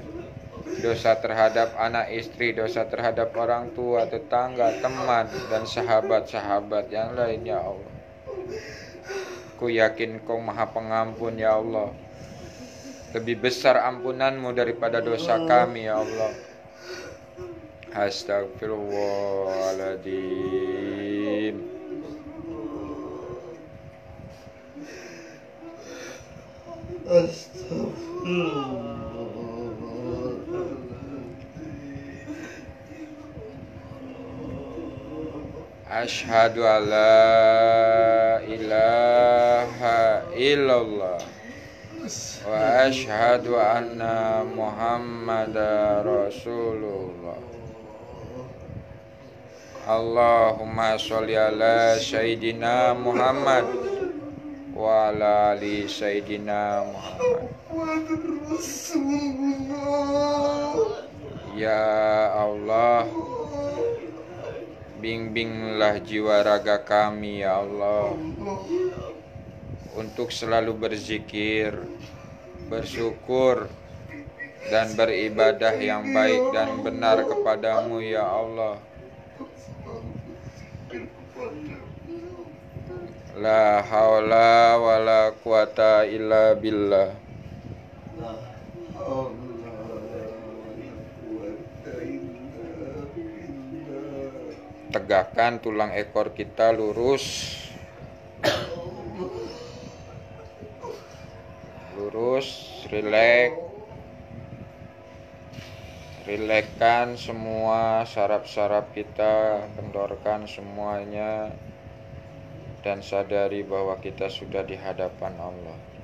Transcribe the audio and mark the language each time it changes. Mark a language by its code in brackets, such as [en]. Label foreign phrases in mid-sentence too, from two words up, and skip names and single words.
[id] Dosa terhadap anak istri, dosa terhadap orang tua, tetangga, teman, dan sahabat-sahabat yang lain ya Allah. Ku yakin Kau Maha Pengampun ya Allah. Lebih besar ampunan-Mu daripada dosa kami ya Allah. Astagfirullahaladzim. [ar] أشهد أن لا إله إلا الله وأشهد أن محمدا رسول الله. اللهم صل على سيدنا محمد وعلى آل سيدنا محمد wa ala ali Sayyidina Muhammad. [id] Ya Allah, bimbinglah jiwa raga kami ya Allah, untuk selalu berzikir, bersyukur, dan beribadah yang baik dan benar kepadamu ya Allah. [ar] لا حول ولا قوة إلا بالله. لا حول ولا قوة إلا بالله. [id] Tegakkan tulang ekor kita lurus. Lurus, rilekskan semua saraf-saraf kita, kendorkan semuanya, dan sadari bahwa kita sudah di hadapan Allah.